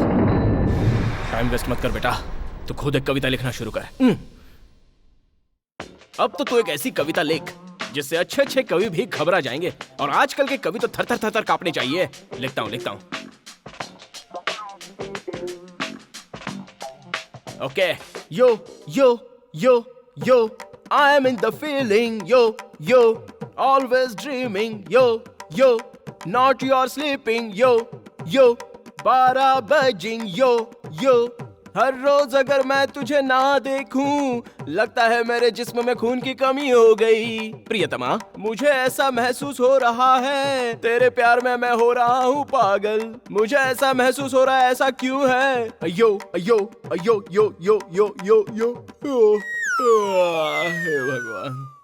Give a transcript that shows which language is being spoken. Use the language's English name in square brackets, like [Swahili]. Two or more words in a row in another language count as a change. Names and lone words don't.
[English] time waste [Hindi] मत कर बेटा, तू खुद एक कविता लिखना शुरू कर। अब तो तू एक ऐसी कविता लिख जिससे अच्छे अच्छे कवि भी घबरा जाएंगे, और आजकल के कवि तो थर थर थर थर कांपने चाहिए। लिखता हूं। ओके, यो यो यो यो, [English] I am in the feeling, yo yo, always dreaming, yo yo, not your sleeping, yo yo, 12 bajing, yo yo. [Hindi] हर रोज अगर मैं तुझे ना देखूं लगता है मेरे जिस्म में खून की कमी हो गई। प्रियतमा, मुझे ऐसा महसूस हो रहा है, तेरे प्यार में मैं हो रहा हूँ पागल। मुझे ऐसा महसूस हो रहा है, ऐसा क्यों है? अयो अयो अयो यो यो यो यो यो, हे भगवान।